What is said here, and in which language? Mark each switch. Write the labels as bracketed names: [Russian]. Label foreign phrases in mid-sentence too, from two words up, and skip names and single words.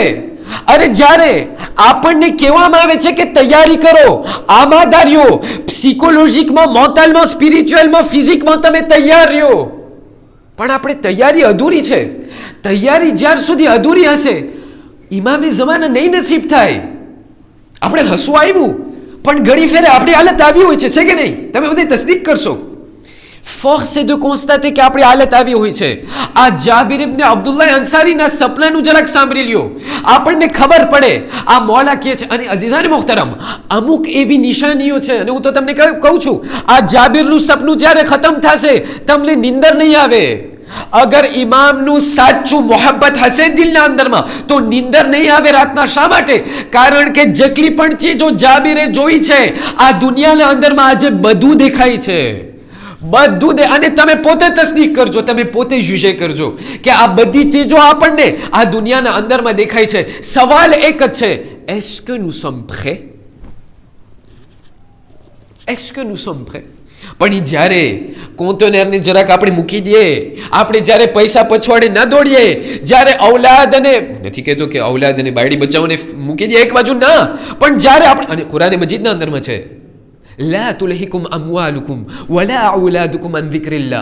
[Gujarati] અરે જ્યારે આપણને કહેવામાં આવે છે કે તૈયારી કરો, આમાદારીઓ, સાયકોલોજીકમાં, મોન્ટલમાં, સ્પિરિચ્યુઅલમાં, ફિઝિકમાં તમે તૈયાર રહ્યો, પણ આપણે તૈયારી અધૂરી છે. તૈયારી જ્યાર સુધી અધૂરી હશે ઇમામે ઝમાના નહીં નસીબ થાય. આપણે હસવું આવ્યું, પણ ઘણી ફેરે આપણી હાલત આવી હોય છે કે નહીં? તમે બધી તસદીક કરશો. ફોર્સ છે [French] de constater [Gujarati] કે આપણી હાલત આવી હોય છે. આ જાબિર ઇબ્ન અબ્દુલ્લાહ અંસારીના સપનાનું જરાક સાંભળી લ્યો, આપણને ખબર પડે આ મોલા કે છે. અને અઝીઝાન મુહતરમ, અમુક એવી નિશાનીઓ છે, અને હું તો તમને કહું છું, આ જાબિરનું સપનું જ્યારે ખતમ થશે તમને નિંદર નહીં આવે. અગર ઇમામનું સાચું મોહબ્બત હશે દિલના અંદરમાં તો નિંદર નહીં આવે રાતના. શા માટે? કારણ કે જેટલી પણ ચીજો જાબિરે જોઈ છે આ દુનિયાના અંદરમાં આજે બધું દેખાય છે, બધું અને તમે પોતે તસદીક કરજો, તમે પોતે જુજે કરજો કે આ બધી ચીજો આપણને આ દુનિયાના અંદરમાં દેખાય છે. સવાલ એક જ છે, [French] est-ce que nous sommes prêts? est-ce que nous sommes prêts? [Gujarati] પણ જ્યારે કોન્ટેનરને જરાક આપણે મૂકી દઈએ, આપણે જ્યારે પૈસા પછવાડે ન દોડીએ, જ્યારે ઔલાદ અને નથી કહેતો કે ઔલાદ અને બાયડી બચ્ચાઓને મૂકી દઈએ એક બાજુ, ના, પણ જ્યારે આપણે, અને કુરાન મજીદના અંદરમાં છે, [Arabic] لا تلهكم أموالكم ولا أولادكم عن ذكر الله.